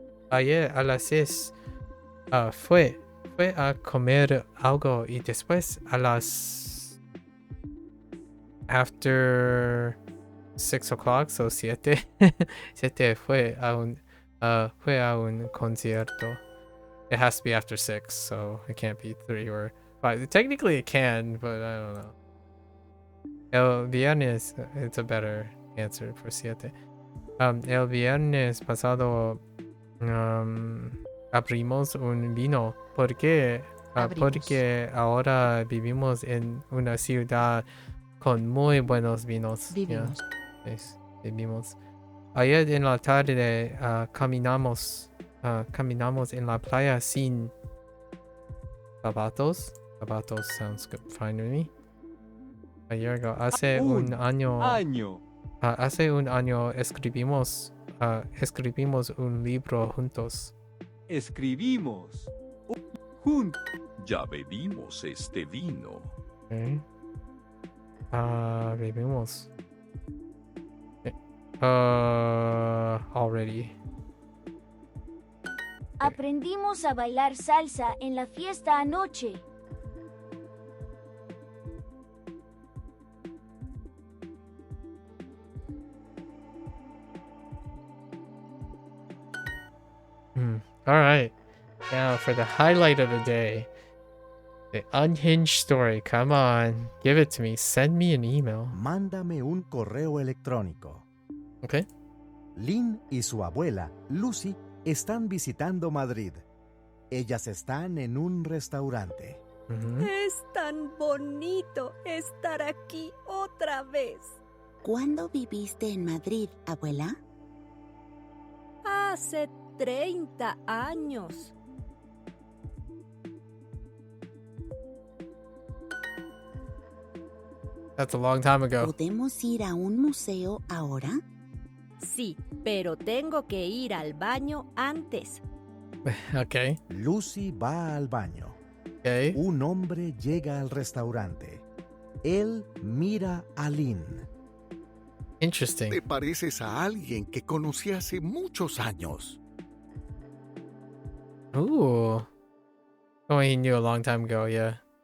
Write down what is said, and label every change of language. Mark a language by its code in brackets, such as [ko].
[es] Ayer a las 6 fue a comer algo y después a las [en] after 6 o'clock, so [es] 7 fue a un concierto. [en] It has to be after 6, so it can't be 3 or 5. Technically it can, but I don't know. [es] El viernes, [en] it's a better answer for 7. [es] El viernes pasado abrimos un vino porque ahora vivimos en una ciudad con muy buenos vinos. Vivimos. [en] Yeah. Yes, vivimos. [es] Ayer en la tarde caminamos en la playa sin zapatos. [en] Zapatos sounds good, fine with me. [es] Ayer hace un año. Hace un año escribimos un libro juntos. Escribimos. Ya bebimos este vino. Okay. Bebimos. [en] Already. [es] Aprendimos a bailar salsa en la fiesta anoche. [en] All right. Now for the highlight of the day. The unhinged story. Come on. Give it to me. Send me an email. [es] Mándame un correo electrónico. [en] Okay. [es] Lynn y su abuela, Lucy, están visitando Madrid. Ellas están en un restaurante. Es tan bonito estar aquí otra vez. ¿Cuándo viviste en Madrid, abuela? Hace 30 años. [en] That's a long time ago. [es] ¿Podemos ir a un museo ahora? Sí, pero tengo que ir al baño antes. [en] Okay. [es] Lucy va al baño. [en] Okay. [es] Un hombre llega al restaurante. Él mira a Lynn. [en] Interesting. [es] Te pareces a alguien que conocí hace muchos años. Ooh. [en] Oh, he knew a long time ago, yeah.